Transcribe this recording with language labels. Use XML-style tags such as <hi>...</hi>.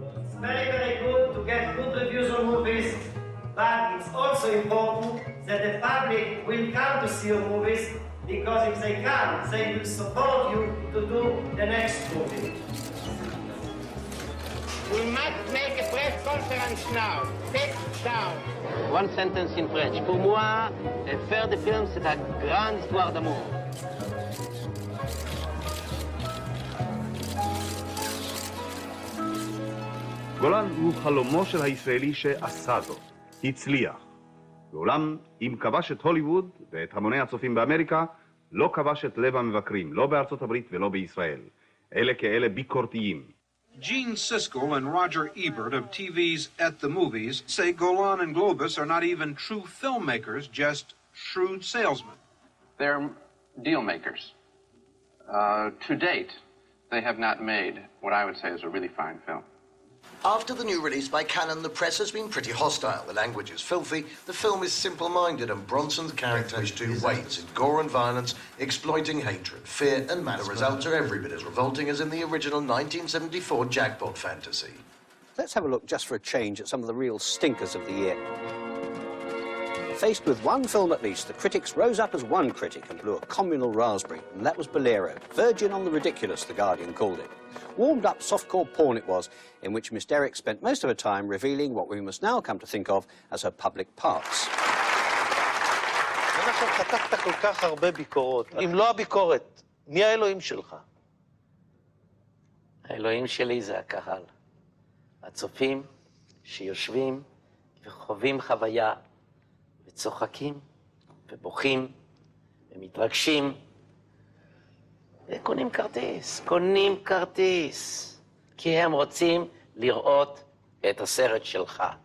<en>It's very, very good to get good reviews on movies, but it's also important that the public will come to see your movies, because if they come, they will support you to do the next movie. We must make a press conference now. Sit down. One sentence in French.</en> <fr>Pour moi, faire des films, c'est une grande histoire d'amour.</fr> <he>גולן הוא חלומו של הישראלי שעשה זאת, הצליח. ואולם, אם כבש את הוליווד ואת המוני הצופים באמריקה, לא כבש את לב המבקרים, לא בארצות הברית ולא בישראל. אלה כאלה ביקורתיים.</he> <en>Gene Siskel and Roger Ebert of TV's At the Movies say Golan and Globus are not even true filmmakers, just shrewd salesmen. They're deal makers. To date, they have not made what I would say is a really fine film. After the new release by Cannon, the press has been pretty hostile. The language is filthy, the film is simple-minded, and Bronson's character is too weights in gore and violence, exploiting hatred, fear, and malice. The results are every bit as revolting as in the original 1974 jackpot fantasy. Let's have a look, just for a change, at some of the real stinkers of the year. Faced with one film at least, the critics rose up as one critic and blew a communal raspberry, and that was Bolero. Virgin on the ridiculous, The Guardian called it. Warmed-up softcore porn it was, in which Miss Derrick spent most of her time revealing what we must now come to think of as her public parts.</en> <he>חטפת כל כך הרבה ביקורות. אם לא הביקורת, מי האלוהים שלך? האלוהים שלי זה הקהל. הצופים שיושבים וחווים חוויה וצוחקים ובוכים ומתרגשים וקונים כרטיס, כי הם רוצים לראות את הסרט שלך.</he>